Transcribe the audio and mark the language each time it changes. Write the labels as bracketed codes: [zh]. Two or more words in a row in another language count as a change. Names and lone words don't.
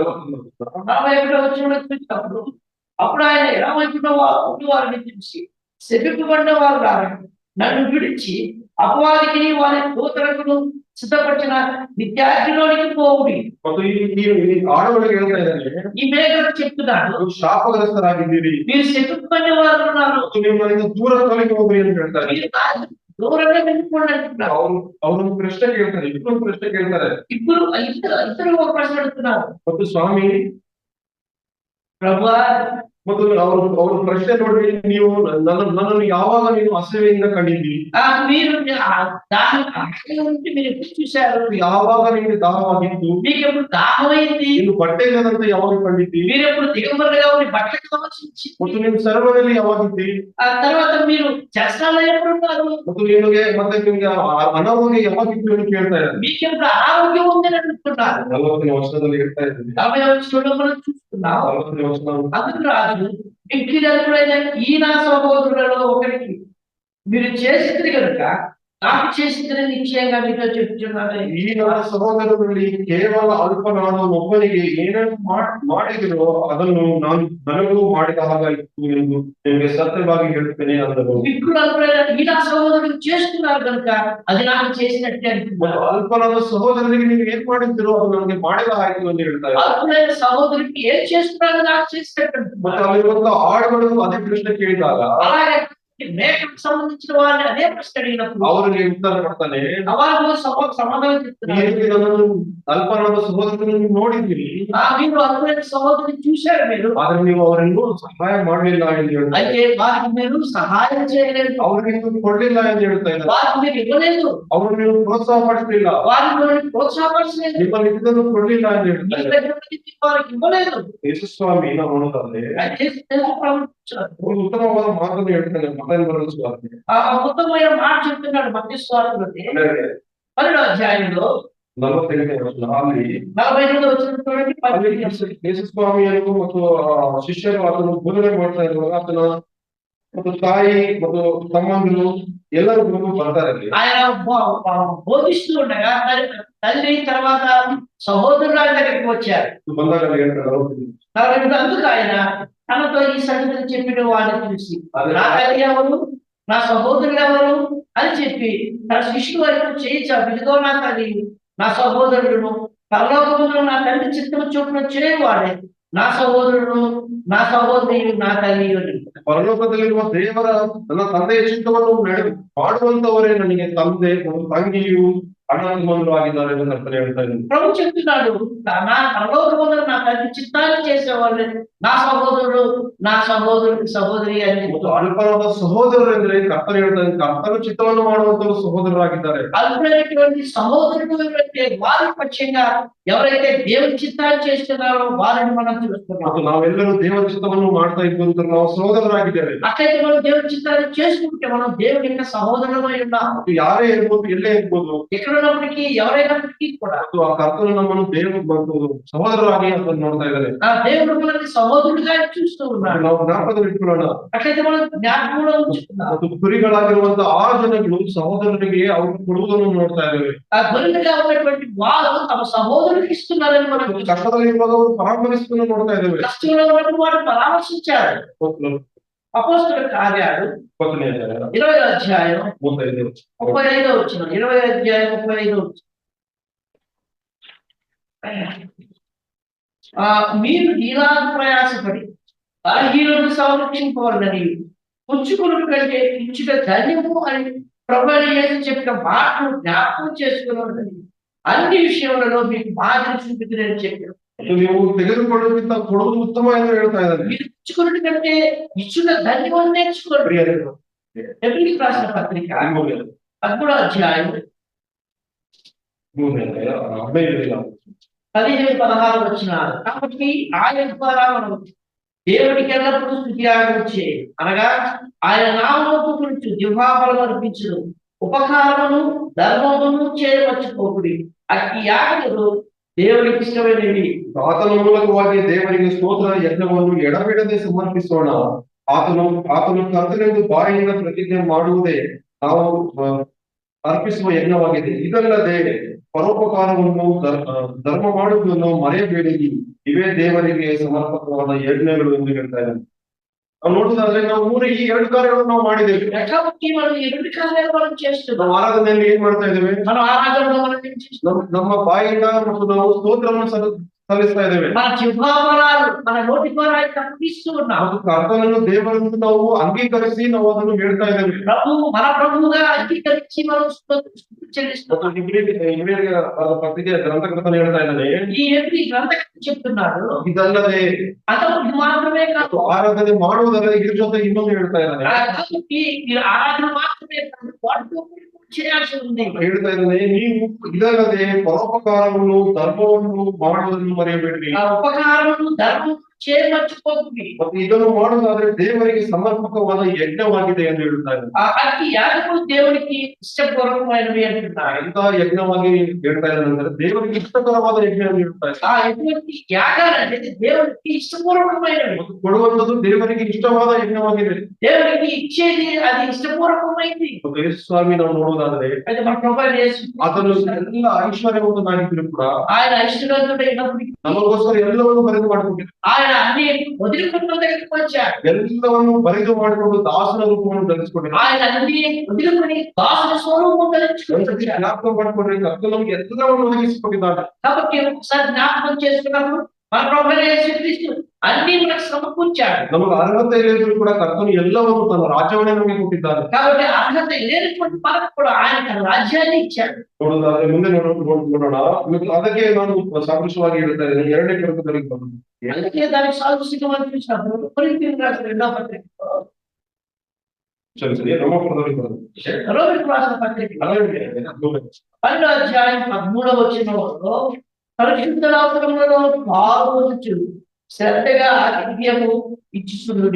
[te] 41వ వచనంలో చూసినప్పుడు, అప్పుడు ఆయన ఎడమవైపున వారిని చూసి, శపింపబడిన వారు రారండి, నన్ను విడిచి అపవాదికి వారి దూతలకు సిద్ధపరిచిన విద్యార్థిలోనికి పోవుడి. [kn] ಮತ್ತು ಈ ಆಡುಗಳಿಗೆ ಹೇಳ್ತಾ ಇದ್ದಾರೆ, [te] ఈ మేకలు చెప్తున్నాడు, [kn] ನೀವು ಶಾಪಗ್ರಸ್ತರಾಗಿದ್ದೀರಿ, [te] మీరు శపింపబడిన వారు ఉన్నారు, [kn] ಮತ್ತು ನಿಮ್ಮಲ್ಲಿಂದ ದೂರ ತೊಲಗಿ ಹೋಗ್ರಿ ಅಂತ ಹೇಳ್ತಾರೆ. [te] మీరు దూరంగా వెళ్ళిపోండి అంటున్నారు. [kn] ಅವರೊಂದು ಪ್ರಶ್ನೆ ಕೇಳ್ತಾರೆ, ಇನ್ನೊಂದು ಪ್ರಶ್ನೆ ಕೇಳ್ತಾರೆ. [te] ఇద్దరు ఒక ప్రశ్న అడుగుతున్నారు, [kn] ಮತ್ತು ಸ್ವಾಮಿ, [te] ప్రభువా, [kn] ಮತ್ತು ಅವ್ರ ಪ್ರಶ್ನೆ ನೋಡ್ರಿ, ನೀವು ನನ್ನನ್ನು ಯಾವಾಗ ನೀವು ಅಸಹ್ಯದಿಂದ ಕಂಡಿದ್ದೀರಿ? [te] మీరు దాహం ఉంటే మీరు ఎప్పుడు చూశారు? [kn] ಯಾವಾಗ ನಿಮಗೆ ದಾಹವಾಗಿತ್ತು? [te] మీకు ఎప్పుడు దాహమైంది? [kn] ನೀನು ಬಟ್ಟೆ ಇಲ್ಲದಂತೆ ಯಾವಾಗ ಕಂಡಿದ್ದಿ? [te] మీరు ఎప్పుడు దిగంబరులుగా ఉండి బట్టలకు సంబంధించి, [kn] ಮತ್ತು ನೀನು ಸರ್ವದಲ್ಲಿ ಯಾವಾಗಿದ್ದಿ? [te] ఆ తర్వాత మీరు చర్చలో ఎప్పుడు ఉన్నారు? [kn] ಮತ್ತು ನಿಮಗೆ ಅನಾರೋಗ್ಯ ಯಾವಾಗಿತ್ತು ಅಂತ ಕೇಳ್ತಾ ಇದ್ದಾರೆ. [te] మీకు ఎప్పుడు అనారోగ్యం ఉందని అడుగుతున్నారు. [kn] 40ನೇ ವರ್ಷದಲ್ಲಿ ಹೇಳ್ತಾ ಇದ್ದೀನಿ. [te] 40వ వచనంలో మనం చూస్తున్నాం. [kn] 40ನೇ ವರ್ಷ [te] అందుకు రాజు, మిక్కిలైన ఈ నా సహోదరులలో ఒకరికి మీరు చేసింది కనుక నాకు చేసిందని నిశ్చయంగా మీతో చెప్తున్నాను. [kn] ಈ ನನ್ನ ಸಹೋದರರಲ್ಲಿ ಕೇವಲ ಅಲ್ಪನಾದ ಒಬ್ಬನಿಗೆ ಏನೇನು ಮಾಡಿದರೋ ಅದನ್ನು ನನಗೂ ಮಾಡಿದ ಹಾಗಾಯಿತು ಎಂದು ನಿಮಗೆ ಸತ್ಯವಾಗಿ ಹೇಳುತ್ತೇನೆ ಅಂದರು. [te] మిక్కులైన ఈ నా సహోదరులు చేస్తున్నారు కనుక అది నాకు చేసినట్టే అంటున్నారు. [kn] ಅಲ್ಪನಾದ ಸಹೋದರರಿಗೆ ನೀವು ಏನ್ ಮಾಡಿದ್ರು ಅದು ನನಗೆ ಮಾಡಿದ ಆಯ್ತು ಎಂದು ಹೇಳ್ತಾರೆ. [te] అల్పులైన సహోదరుడికి ఏం చేస్తున్నారు నాకు చేసినట్టు అంటున్నారు. [kn] ಮತ್ತೆ ಅಲ್ಲಿರುವಂತಹ ಆಡುಗಳು ಅದೇ ಪ್ರಶ್ನೆ ಕೇಳಿದಾಗ [te] అలాగే మేకకు సంబంధించిన వారిని అదే ప్రశ్న అడిగినప్పుడు [kn] ಅವರಿಗೆ ಉತ್ತರ ಕೊಡ್ತಾನೆ, [te] వాళ్ళు సమాధానం చెప్తున్నారు. [kn] ನನ್ನನ್ನು ಅಲ್ಪನಾದ ಸಹೋದರನ್ನು ನೋಡಿದ್ದೀರಿ, [te] మీరు అల్పులైన సహోదరుని చూశారు మీరు, [kn] ಆದ್ರೆ ನೀವು ಅವರನ್ನು ಸಹಾಯ ಮಾಡಲಿಲ್ಲ ಎಂದು ಹೇಳ್ತಾರೆ. [te] అయితే వారికి మీరు సహాయం చేయలేదు, [kn] ಅವ್ರಿಗೆ ನೀವು ಕೊಡ್ಲಿಲ್ಲ ಎಂದು ಹೇಳ್ತಾ ಇದ್ದಾರೆ. [te] వారికి మీరు ఇవ్వలేదు, [kn] ಅವರು ನೀವು ప్రోత్సాಹ పಡಿಸಲಿಲ್ಲ, [te] వారికి ప్రోత్సాహపరచలేదు, [kn] ನಿಮ್ಮಲ್ಲಿ ಇದನ್ನು ಕೊಡ್ಲಿಲ್ಲ ಎಂದು ಹೇಳ್ತಾರೆ. [te] వారికి ఇవ్వలేదు. [kn] ಯೇಸುಸ್ವಾಮಿ ನಾವು ನೋಡೋದಾದ್ರೆ [te] అయితే [kn] ಒಂದು ಉತ್ತಮವಾದ ಮಾತನ್ನು ಹೇಳ್ತಾನೆ ಮತ್ತಾಯನ ಬರೆದ ಸುವಾರ್ತೆ. [te] ఆ అద్భుతమైన మాట చెప్తున్నాడు మత్తయి సువార్తలో 12వ అధ్యాయంలో [kn] 48ನೇ ವಚನ. ಅಲ್ಲಿ [te] 48వ వచనం చూడండి. [kn] ಯೇಸುಸ್ವಾಮಿಯನ್ನು ಮತ್ತು ಶಿಷ್ಯರು ಆತನು ಬೋಧನೆ ಮಾಡ್ತಾ ಇರುವಾಗ ಆತನ ಮತ್ತು ತಾಯಿ ಮತ್ತು ತಮ್ಮಂದಿರು ಎಲ್ಲರೂ ಬರ್ತಾರೆ ಅಲ್ಲಿ. [te] ఆయన బోధిస్తూ ఉండగా తల్లి తర్వాత సహోదరులు ఆయన దగ్గరికి వచ్చారు. [kn] ಬಂದಾಗ ಅಲ್ಲಿ ಹೇಳ್ತಾರೆ, [te] అందుకు ఆయన తనతో ఈ సంగతిని చెప్పిన వాడిని చూసి నా తల్లి ఎవరు, నా సహోదరుడు ఎవరు అని చెప్పి తన శిష్యుల వరకు చేయించాడు. ఇదిగో నా తల్లి, నా సహోదరుడును, పరలోకములో నా తండ్రి చిత్తము చొప్పున చేయవాడే నా సహోదరుడు, నా ಸಹೋದರಿ, నా ತಲ್ಲಿ. [kn] ಪರಲೋಕದಲ್ಲಿರುವ ದೇವರ ನನ್ನ ತಂದೆಯ ಚಿತ್ತವನ್ನು ಮಾಡುವಂತವರೇ ನನಗೆ ತಂದೆ ಮತ್ತು ತಂಗಿಯು ಅಣ್ಣತಮ್ಮಂದಿರು ಆಗಿದ್ದಾರೆ ಎಂದು ಕರ್ತನೆ ಹೇಳ್ತಾ ಇದ್ದೀನಿ. [te] ప్రభు చెప్తున్నాడు, నా పరలోకములో నా తండ్రి చిత్తాన్ని చేసేవాళ్ళు నా సహోదరుడు, నా సహోదరి అని. [kn] ಮತ್ತು ಅಲ್ಪನಾದ ಸಹೋದರರು ಎಂದ್ರೆ ಕರ್ತನೆ ಹೇಳ್ತಾ ಇದ್ದೀನಿ, ಕರ್ತನ ಚಿತ್ತವನ್ನು ಮಾಡುವಂತವರು ಸಹೋದರರಾಗಿದ್ದಾರೆ. [te] అల్పమైనటువంటి సహోదరుడు అంటే వారి పక్షంగా ఎవరైతే దేవుని చిత్తాన్ని చేస్తున్నారో వారిని మనం చూస్తున్నాం. [kn] ಮತ್ತು ನಾವೆಲ್ಲರೂ ದೇವರ ಚಿತ್ತವನ್ನು ಮಾಡ್ತಾ ಇದ್ದಂತ ನಾವು ಸಹೋದರರಾಗಿದ್ದೇವೆ. [te] అట్లయితే మనం దేవుని చిత్తాన్ని చేసుకుంటే మనం దేవుని యొక్క సహోదరులమై ఉన్నాం. [kn] ಯಾರೇ ಇರ್ಬೋದು, ಎಲ್ಲೇ ಇರ್ಬೋದು, [te] ఎక్కడున్నప్పటికీ ఎవరైనప్పటికీ కూడా [kn] ಮತ್ತು ಆ ಕರ್ತನು ನಮ್ಮನ್ನು ದೇವರು ಸಹೋದರರಾಗಿ ಅದನ್ನು ನೋಡ್ತಾ ಇದ್ದಾರೆ. [te] ఆ దేవుడు మనల్ని సహోదరుడిగా చూస్తూ ఉన్నాడు. [kn] ನಾವು ಜ್ಞಾಪಕದಲ್ಲಿ ಇಟ್ಕೊಳ್ಳೋಣ. [te] అట్లయితే మనం జ్ఞాపకంలో ఉంచుకున్నాం. [kn] ಮತ್ತು ಕುರಿಗಳಾಗಿರುವಂತಹ 6 ಜನಗಳು ಸಹೋದರರಿಗೆ ಅವರು ಕೊಡುವುದನ್ನು ನೋಡ್ತಾ ಇದ್ದೇವೆ. [te] ఆ గొర్రెలుగా ఉన్నటువంటి వారు తమ సహోదరుడికి ఇస్తున్నారని మనం [kn] ಕಷ್ಟದಲ್ಲಿರುವಾಗ ಅವರು ಪರಾಮರ್ಶಿಸುವುದನ್ನು ನೋಡ್ತಾ ಇದ್ದೇವೆ. [te] కష్టంలో ఉన్నటువంటి వారు పరామర్శించారు. అపోస్తలుల కార్యాలు 20వ అధ్యాయం 35వ వచనం. 20వ అధ్యాయం 35వ వచనం. మీరు ఇలా ప్రయాసపడి బలహీనులను సంరక్షింపవలనని పుచ్చుకున్న కంటే ఇచ్చుట ధన్యము అని ప్రభువు యేసు చెప్పిన మాటను జ్ఞాపకం చేసుకున్నదని అన్ని విషయములలో మీకు మాదిరి చూపుతుందని చెప్పారు. [kn] ನೀವು ತೆಗೆದುಕೊಳ್ಳುವುದಕ್ಕಿಂತ ಕೊಡುವುದು ಉತ್ತಮ ಎಂದು ಹೇಳ್ತಾ ಇದ್ದಾರೆ. [te] మీరు పుచ్చుకున్న కంటే ఇచ్చుట ధన్యమని నేర్చుకోండి. ఎబ్రీయులకు రాసిన పత్రిక 13వ అధ్యాయం 15-16 వచనాలు. కాబట్టి ఆయన ద్వారా మనం దేవుడికి ఎల్లప్పుడూ స్తుతియాగం చేయి, అనగా ఆయన నామమును గురించి దివ్యాబలం అర్పించును, ఉపకారమును ధర్మమును చేయవచ్చుకోకుడి. అట్టి యాగములు దేవుడికి ఇష్టమైనవి. [kn] ಆತನ ಮೂಲಕವಾಗಿ ದೇವರಿಗೆ ಸ್ತೋತ್ರ ಯಜ್ಞವನ್ನು ಎಡಬಿಡದೆ ಸಮರ್ಪಿಸೋಣ. ಆತನು ಕರ್ತನೆಂದು ಬಾಯಿಂದ ಪ್ರತಿಜ್ಞೆ ಮಾಡುವುದೇ ನಾವು ಅರ್ಪಿಸುವ ಯಜ್ಞವಾಗಿದೆ. ಇದಲ್ಲದೆ ಪರೋಪಕಾರವನ್ನು ಧರ್ಮ ಮಾಡುವುದನ್ನು ಮರೆಯಬೇಡಿರಿ, ಇವೇ ದೇವರಿಗೆ ಸಮರ್ಪಕವಾದ ಯಜ್ಞಗಳು ಎಂದು ಹೇಳ್ತಾ ಇದ್ದಾರೆ. ನಾವು ನೋಡುವುದಾದ್ರೆ ನಾವು ಈ 2 ಕಾರ್ಯಗಳನ್ನು ನಾವು ಮಾಡಿದ್ದೇವೆ. [te] కాబట్టి మనం 2 కార్యాలు మనం చేస్తున్నాం. [kn] ನಾವು ಆರಾಧನೆಯಲ್ಲಿ ಏನ್ ಮಾಡ್ತಾ ಇದ್ದೇವೆ? [te] మనం ఆరాధనలో మనం ఏం చేస్తున్నాం? [kn] ನಮ್ಮ ಬಾಯಿಂದ ಮತ್ತು ನಾವು ಸ್ತೋತ್ರವನ್ನು ಸಲ್ಲಿಸ್ತಾ ಇದ್ದೇವೆ. [te] మన జిహ్వాబలాలు మన నోటి ద్వారా కనిపిస్తూ ఉన్నాం. [kn] ಮತ್ತು ಕರ್ತನನ್ನು ದೇವರನ್ನು ನಾವು ಅಂಗೀಕರಿಸಿ ನಾವು ಅದನ್ನು ಹೇಳ್ತಾ ಇದ್ದೇವೆ. [te] మన ప్రభువుగా అంగీకరించి మనం చెల్లిస్తున్నాం. [kn] ಇಬ್ರಿಯರಿಗೆ ಪತ್ರಿಕೆ ಗ್ರಂಥಕರ್ತನು ಹೇಳ್ತಾ ಇದ್ದಾನೆ, [te] ఈ ఎబ్రీ గ్రంథకర్త చెప్తున్నాడు, [kn] ಇದಲ್ಲದೆ [te] అంతకు మాత్రమే కాదు, [kn] ಆರಾಧನೆ ಮಾಡುವುದಲ್ಲದೆ ಇದ್ರ ಜೊತೆ ಇನ್ನೊಂದು ಹೇಳ್ತಾ ಇದ್ದಾನೆ. [te] కాబట్టి మీరు ఆరాధన మాత్రమే కాదు, వాటితో చేయాల్సి ఉంది. [kn] ಹೇಳ್ತಾ ಇದ್ದಾನೆ, ನೀವು ಇದಲ್ಲದೆ ಪರೋಪಕಾರವನ್ನು ಧರ್ಮವನ್ನು ಮಾಡುವುದನ್ನು ಮರೆಯಬೇಡ್ರಿ. [te] ఆ ఉపకారమును ధర్మం చేయమర్చిపోతుంది. [kn] ಮತ್ತು ಇದನ್ನು ಮಾಡುವುದಾದ್ರೆ ದೇವರಿಗೆ ಸಮರ್ಪಕವಾದ ಯಜ್ಞವಾಗಿದೆ ಎಂದು ಹೇಳ್ತಾ ಇದ್ದಾನೆ. [te] అట్టి యాగములు దేవునికి ఇష్టపూర్వకమైనవి అంటున్నారు. [kn] ಎಂತ ಯಜ್ಞವಾಗಿ ಹೇಳ್ತಾ ಇದ್ದಾನೆ ಅಂದ್ರೆ ದೇವರಿಗೆ ಇಷ್ಟಕರವಾದ ಯಜ್ಞ ಎಂದು ಹೇಳ್ತಾ ಇದ್ದಾನೆ. [te] ఆ ఎటువంటి యాగాలు అనేది దేవునికి ఇష్టపూర్వకమైనవి. [kn] ಕೊಡುವಂತದ್ದು ದೇವರಿಗೆ ಇಷ್ಟವಾದ ಯಜ್ಞವಾಗಿದೆ. [te] దేవునికి ఇచ్చేది అది ఇష్టపూర్వకమైంది. [kn] ಮತ್ತು ಯೇಸು ಸ್ವಾಮಿ ನಾವು ನೋಡುವುದಾದ್ರೆ [te] అయితే మన ప్రభువైన యేసు [kn] ಆತನು ಎಲ್ಲ ಐಶ್ವರ್ಯವಂತನಾಗಿದ್ರು ಕೂಡ [te] ఆయన ఐశ్వర్యవంతుడైనప్పటికీ [kn] ನಮಗೋಸ್ಕರ ಎಲ್ಲವನ್ನು ಬರೆದು ಮಾಡಿಕೊಂಡಿದ್ದ. [te] ఆయన అన్ని వదిలికొని మన దగ్గరికి వచ్చాడు. [kn] ಎಲ್ಲವನ್ನು ಬರೆದು ಮಾಡಿಕೊಂಡು ದಾಸನ ರೂಪವನ್ನು ಧರಿಸಿಕೊಂಡಿದ್ದ. [te] ఆయన అన్ని వదిలికొని దాసుల స్వరూపం ధరించుకొని [kn] ಜ್ಞಾಪಕ ಮಾಡಿಕೊಂಡ್ರೆ ಕರ್ತನು ನಮಗೆ ಎಲ್ಲವನ್ನು ಒದಗಿಸಿಕೊಟ್ಟಿದ್ದಾನೆ. [te] కాబట్టి ఒకసారి జ్ఞాపకం చేసుకున్నప్పుడు మన ప్రభువైన యేసుక్రీస్తు అన్ని మనకు సమకూర్చాడు. [kn] ನಮಗೆ ಅರ್ಹತೆ ಇಲ್ಲದಿದ್ರು ಕೂಡ ಕರ್ತನು ಎಲ್ಲವನ್ನು ತನ್ನ ರಾಜ್ಯವನ್ನೇ ನಮಗೆ ಕೊಟ್ಟಿದ್ದಾನೆ. [te] కాబట్టి అర్హత లేనటువంటి మనకు కూడా ఆయన తన రాజ్యాన్ని ఇచ్చాడు. [kn] ನೋಡೋದಾದ್ರೆ ಮುಂದೆ ನೋಡೋಣ. ಅದಕ್ಕೆ ನಾನು ಸಾದೃಶ್ಯವಾಗಿ ಹೇಳ್ತಾ ಇದ್ದೇನೆ. 2ನೇ ಕೊರಿಂಥದವರಿಗೆ ಬಂದು [te] అందుకే దానికి సాదృశ్యంగా మనం చూసినప్పుడు కొరింథీయులకు రాసిన 2వ పత్రిక, [kn] రోమపత్రికదవರಿಗೆ ಬಂದು [te] రోమీయులకు రాసిన పత్రిక 12వ అధ్యాయం 13వ వచనంలో పరిశుద్ధుల అవసరములలో పాల్గొనవచ్చు, శ్రద్ధగా ఆతిథ్యము ఇచ్చుచుండుడి.